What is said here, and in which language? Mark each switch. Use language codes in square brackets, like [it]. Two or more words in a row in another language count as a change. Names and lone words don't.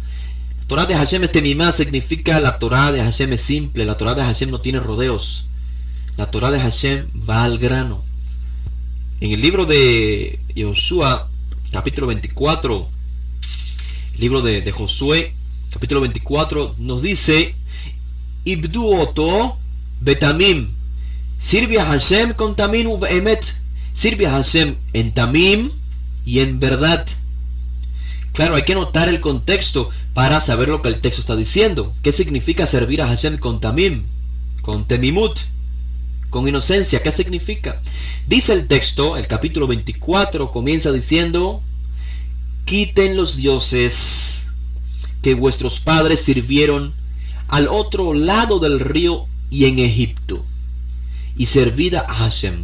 [es] La Torah de Hashem es Temimá, significa la Torah de Hashem es simple, la Torah de Hashem no tiene rodeos, la Torah de Hashem va al grano. En el libro de Yoshua capítulo 24, libro de Josué, capítulo 24, nos dice: [he] עבדו אותו בתמים. [es] Sirve a Hashem con [he] תמים ובאמת. [es] Sirve a Hashem en tamim y en verdad. Claro, hay que notar el contexto para saber lo que el texto está diciendo. ¿Qué significa servir a Hashem con tamim? Con temimut, con inocencia. ¿Qué significa? Dice el texto, el capítulo 24 comienza diciendo: quiten los dioses que vuestros padres sirvieron al otro lado del río y en Egipto, y servid a Hashem.